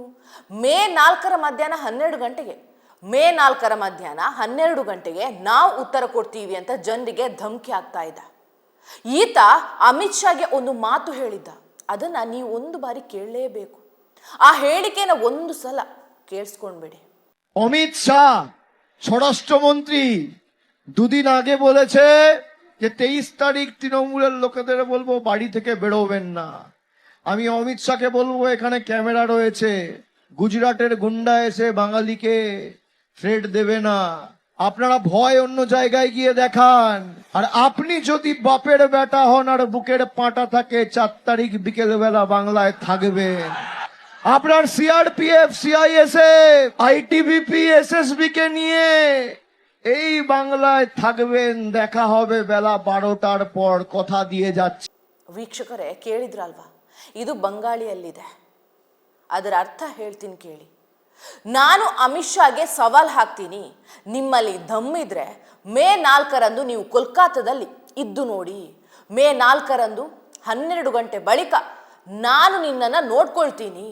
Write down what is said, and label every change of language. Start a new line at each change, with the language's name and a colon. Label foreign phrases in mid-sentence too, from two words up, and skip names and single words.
Kannada: ಮೇ 4 ಮಧ್ಯಾಹ್ನ 12 ಗಂಟೆಗೆ ಮೇ 4 ಮಧ್ಯಾಹ್ನ 12 ಗಂಟೆಗೆ ನಾವು ಉತ್ತರ ಕೊಡ್ತೀವಿ ಅಂತ ಜನರಿಗೆ ಧಮಕಿ ಆಗ್ತಾ ಇದ್ದ. ಈತ ಅಮಿತ್ ಶಾಗೆ ಒಂದು ಮಾತು ಹೇಳಿದ್ದ. ಅದನ್ನ ನೀವು ಒಂದು ಬಾರಿ ಕೇಳಲೇಬೇಕು. ಆ ಹೇಳಿಕೆನ ಒಂದು ಸಲ ಕೇಳಿಸ್ಕೊಂಡ್ಬಿಡಿ.
Bangla: অমিত শাহ স্বরাষ্ট্রমন্ত্রী দুদিন আগে বলেছে যে 23 তারিখ তৃণমূলের লোকেদের বলবো বাড়ি থেকে বেরোবেন না। আমি অমিত শাহকে বলবো, এখানে ক্যামেরা রয়েছে, গুজরাটের গুন্ডা এসে বাঙালিকে থ্রেট দেবে না। আপনারা ভয় অন্য জায়গায় গিয়ে দেখান। আর আপনি যদি বাপের বেটা হন আর বুকের পাটা থাকে, 4 তারিখ বিকেল বেলা বাংলায় থাকবেন। আপনার সিআরপিএফ, সিআইএসএফ, আইটিবিপি, এসএসবি কে নিয়ে এই বাংলায় থাকবেন। দেখা হবে বেলা 12টার পর, কথা দিয়ে যাচ্ছে।
Kannada: ವೀಕ್ಷಕರೇ, ಕೇಳಿದ್ರಲ್ವಾ? ಇದು ಬಂಗಾಳಿಯಲ್ಲಿದೆ. ಅದರ ಅರ್ಥ ಹೇಳ್ತೀನಿ ಕೇಳಿ. ನಾನು ಅಮಿತ್ ಶಾಗೆ ಸವಾಲ್ ಹಾಕ್ತೀನಿ, ನಿಮ್ಮಲ್ಲಿ ದಮ್ಮಿದ್ರೆ ಮೇ 4 ನೀವು ಕೋಲ್ಕತ್ತಾದಲ್ಲಿ ಇದ್ದು ನೋಡಿ. ಮೇ 4 12 ಗಂಟೆ ಬಳಿಕ ನಾನು ನಿನ್ನನ್ನು ನೋಡ್ಕೊಳ್ತೀನಿ.